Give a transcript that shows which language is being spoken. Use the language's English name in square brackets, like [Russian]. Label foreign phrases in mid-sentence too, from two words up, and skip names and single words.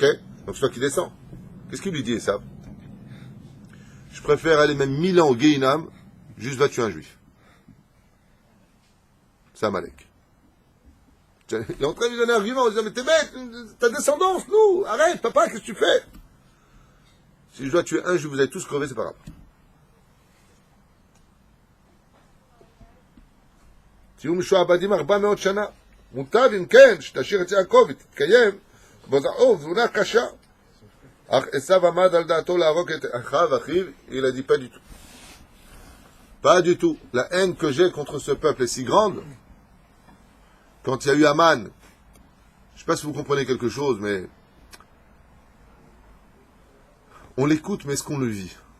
[French] Donc c'est toi qui descends. Qu'est-ce qu'il lui dit, Esav? Je préfère aller même 1000 ans au Gehinam, juste va tuer un juif. C'est Amalek. Il est en train de lui donner un argument, en disant, mais t'es bête, ta descendance, nous, arrête, papa, qu'est-ce que tu fais? Si je dois tuer un juif, vous allez tous crever, c'est pas grave. [Hebrew] תהיו משועבדים 400 שנה. מוטב אם כן, שתשאיר את יעקב ותתקיים בזרעו תבונה קשה. אך עשיו עמד על דעתו להרוג את אחיו, [French] il a dit pas du tout. Pas du tout. La haine que j'ai contre ce peuple est si grande. Quand il y a eu Aman, je ne sais pas si vous comprenez quelque chose, mais on l'écoute, mais est-ce qu'on le vit?